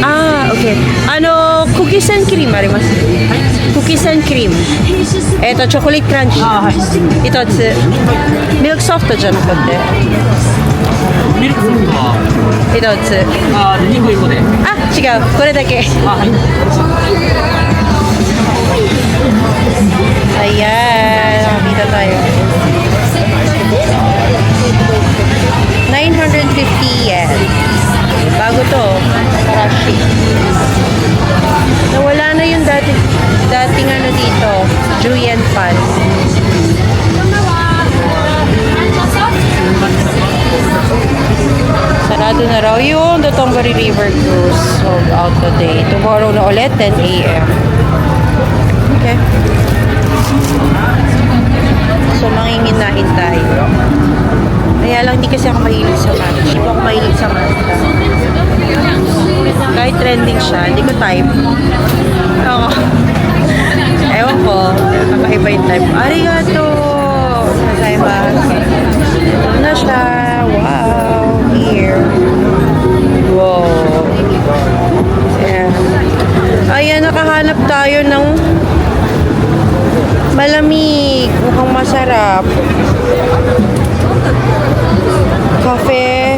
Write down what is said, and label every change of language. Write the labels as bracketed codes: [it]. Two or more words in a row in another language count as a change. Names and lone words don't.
[ja] あー、OK。クッキーセンクリームあります？クッキーセンクリーム。チョコレートクランチ。あー、はい。一つ。ミルクソフトじゃなくて。ミルクソフトは一つ。あー、2個1個で。あ、違う。これだけ。あ、はい。 [tl] Ayan. Nakakita tayo. 950 yen. Bago to. Karashi. Nawala na yung dating ano dito. Julian Pan. Sarado na raw yung Dotonbori River Cruise. [en] Sold out today. Tomorrow [tl] na ulit, [en] 10 a.m. Okay. [tl] So, manginginahin tayo. Kaya lang, hindi kasi ako mahilig sa matcha. Hindi po ako mahilig sa matcha. Kahit trending siya, hindi ko type. Oo. Ewan ko, kakaiba yung type. [ja] ありがとうございます. [tl] Ito na siya. Wow. Here. Wow. Ayan. Ayan, nakahanap tayo ng malamig. Mukhang masarap. Cafe.